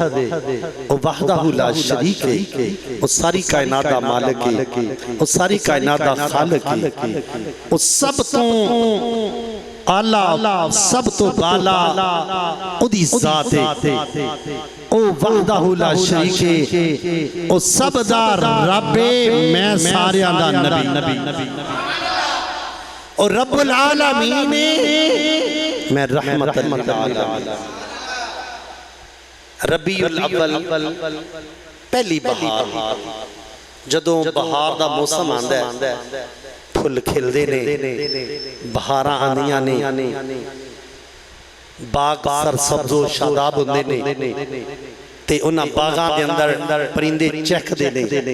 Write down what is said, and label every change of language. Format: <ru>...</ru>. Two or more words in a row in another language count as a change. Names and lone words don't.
<pa>ओ</pa> <ar>وحده لا شريك</ar> <pa>ہے او ساری کائنات دا مالک ہے او ساری کائنات دا خالق ہے او سب تو اعلیٰ سب تو بالا اودی ذات ہے او</pa> <ar>وحده لا شريك</ar> <pa>ہے او سب دا رب میں ساریاں دا نبی اور</pa> <ar>رب العالمين</ar> <pa>मैं</pa> <ar>رحمة للعالمين.</ar> <pa>ربیع الاول پہلی بہار جدوں بہار دا موسم آندا ہے پھل کھلدے نے بہاراں آندیاں نے باغ سرسبز و شاداب ہندے نے تے اوہناں باغاں دے اندر پرندے چہکدے نے.</pa>